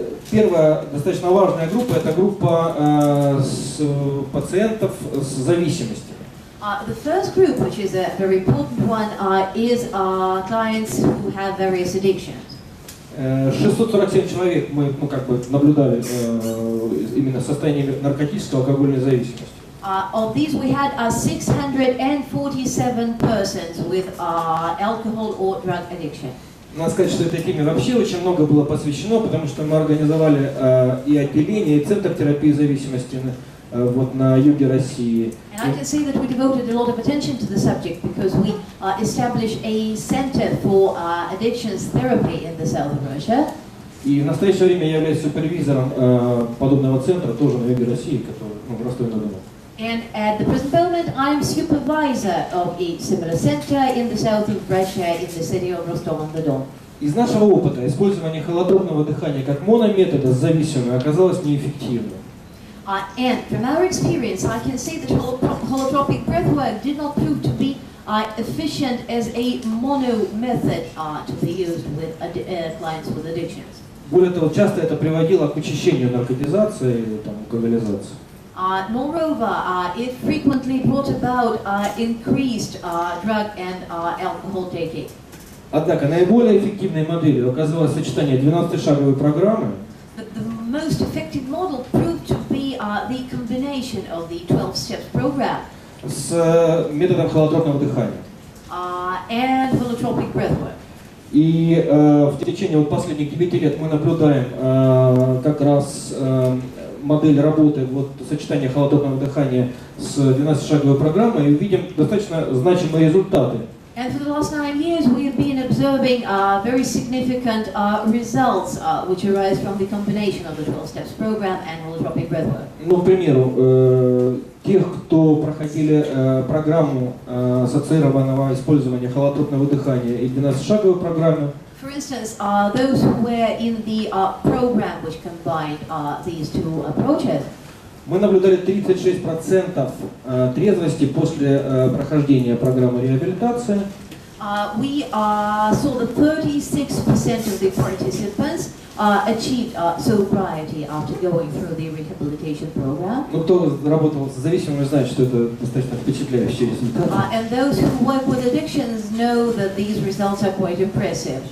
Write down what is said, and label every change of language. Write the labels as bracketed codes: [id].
[ru] Первая достаточно важная группа – это группа пациентов с зависимостью. [en] The first group, which is a very important one, is clients who have various addictions. [ru] 647 человек мы наблюдали именно состояние наркотической алкогольной зависимости. [en] Of these, we had 647 persons with alcohol or drug addiction. [ru] Надо сказать, что этой теме вообще очень много было посвящено, потому что мы организовали и отделение, и центр терапии зависимости на юге России. [en] And I can say that we devoted a lot of attention to the subject because we established a center for addictions therapy in the south of Russia. [ru] И в настоящее время я являюсь супервизором подобного центра тоже на юге России, который в Ростове-на-Дону. [en] And at the present moment, I am supervisor of a similar center in the south of Russia, in the city of Rostov-on-the-Don. [ru] Из нашего опыта использование холотропного дыхания как монометода с зависимым оказалось неэффективным. [en] And from our experience, I can say that holotropic breathwork did not prove to be efficient as a mono method to be used with clients with addictions. [ru] Более того, часто это приводило к учащению наркотизации или алкоголизации. [en] Moreover, it frequently brought about increased drug and alcohol taking. [ru] Однако наиболее эффективной моделью оказалось сочетание 12-шаговой программы [en] The most effective model proved to be the combination of the 12 steps program [ru] с методом холотропного дыхания. [en] And holotropic breathwork. [ru] И в течение последних 9 лет мы наблюдаем как раз модель работы сочетания холотропного дыхания с 12-шаговой программой и видим достаточно значимые результаты. [en] And for the last 9 years, we have been observing very significant results which arise from the combination of the 12 steps program and holotropic breathwork. [ru] Ну, к примеру, тех, кто проходили программу ассоциированного использования холотропного дыхания и 12-шаговой программы. [en] For instance, those who were in the program which combined these two approaches. [ru] Мы наблюдали 36% трезвости после прохождения программы реабилитации. [en] We saw that 36% of the participants achieved sobriety after going through the rehabilitation program. [ru] Ну, кто работал с зависимыми, знает, что это достаточно впечатляющий результат. [en] And those who work with addictions know that these results are quite impressive.